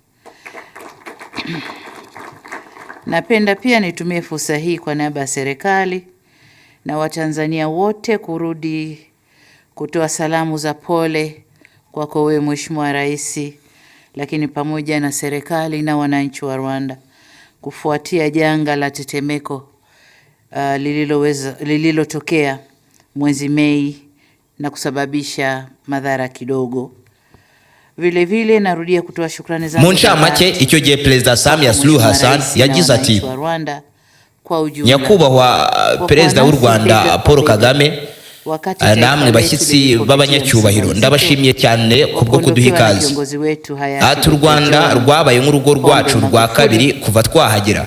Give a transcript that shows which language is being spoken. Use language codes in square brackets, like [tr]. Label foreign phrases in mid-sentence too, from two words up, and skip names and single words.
[sw] Napenda pia nitumie fursa hii kwa niaba ya serikali na Watanzania wote kurudi kutoa salamu za pole kwako wewe Mheshimiwa Rais, lakini pamoja na serikali na wananchi wa Rwanda kufuatia janga la tetemeko lililotokea mwezi Mei na kusababisha madhara kidogo. Vile vile narudia kutoa shukrani zangu. [rw] Munsha make icyo gihe Perezida Samia Suluh Hassan yagize ati, Nyakubahwa Perezida w'u Rwanda Paul Kagame, namwe bashyitsi b'abanyacyubahiro, ndabashimiye cyane kubwo kuduha ikaze. Ati u Rwanda rwabaye nk'urugo rwacu rwa kabiri kuva twahagera.